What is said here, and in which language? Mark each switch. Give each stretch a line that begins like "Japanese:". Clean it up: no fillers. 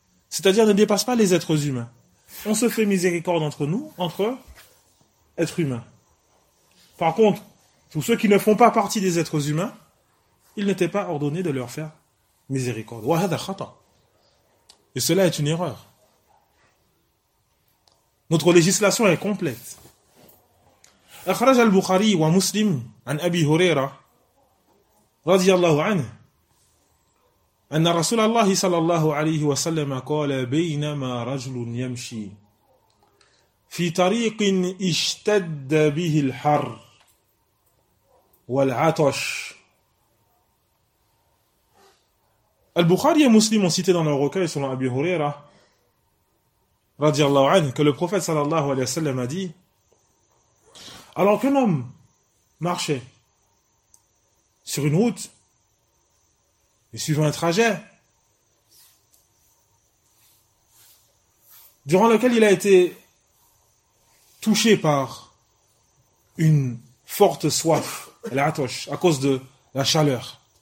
French: C'est-à-dire ne dépasse pas les êtres humains. On se fait miséricorde entre nous, entre êtres humains. Par contre, tous ceux qui ne font pas partie des êtres humains, il n'était pas ordonné de leur faire miséricorde.
Arabic: وَهَذَا خَطَى.
French: Et cela est une erreur. Notre législation est complète.
Arabic: أخرج البخاري ومسلم عن أبي هريرة رضي الله عنه أن رسول الله صلى الله عليه وسلم قال بينما رجل يمشي في طريق اشتد به الحر والعطش.
French: البخاري ومسلم ont cité dans leur recueil selon Abi Huraira
Arabic: رضي الله عنه
French: que le prophète
Arabic: صلى الله عليه وسلم
French: a dit alors qu'un homme marchait sur une route et suivant un trajet durant lequel il a été touché par une forte soif, l'atosh, à cause de la chaleur.